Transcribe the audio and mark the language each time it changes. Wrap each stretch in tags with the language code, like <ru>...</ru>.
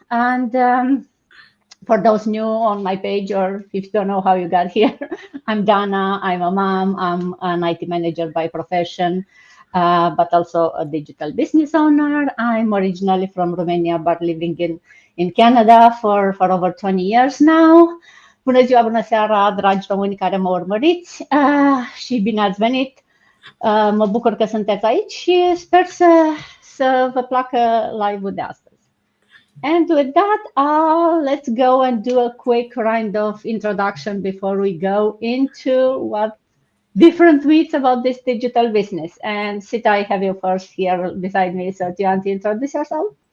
<en>And for those new on my page, or if you don't know how you got here, I'm Dana. I'm a mom. I'm an IT manager by profession, but also a digital business owner. I'm originally from Romania, but living in Canada for over 20 years now.</en> <ro>Bună ziua, bună seara, dragi români care mă urmăriți și bine ați venit. Mă bucur că sunteți aici și sper să vă placă live-ul de astăzi.</ro> <en>And with that, let's go and do a quick kind of introduction before we go into what different myths about this digital business. And Sita, I have you first here beside me. So do you want to introduce yourself?</en>